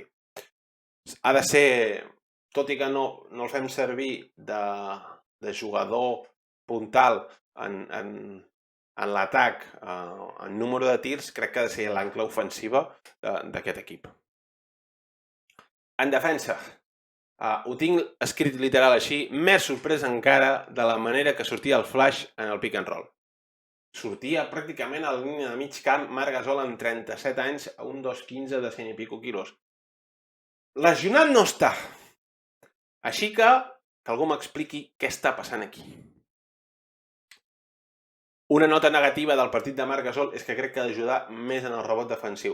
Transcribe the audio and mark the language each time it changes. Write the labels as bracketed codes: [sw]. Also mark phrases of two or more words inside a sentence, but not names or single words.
[ca] Ha de ser, tot i que no el fem servir de jugador puntal en l'atac, en número de tirs, crec que ha de ser l'ancle ofensiva d'aquest equip. En defensa, ho tinc escrit literal així, més sorprès encara de la manera que sortia el flash en el [en] pick and roll. [ca] Sortia pràcticament a la línia de mig camp Marc Gasol amb 37 anys a un 2,15 de 100 i pico quilos. Lesionat no està. Així que algú m'expliqui què està passant aquí. Una nota negativa del partit de Marc Gasol és que crec que ha d'ajudar més en el rebot defensiu.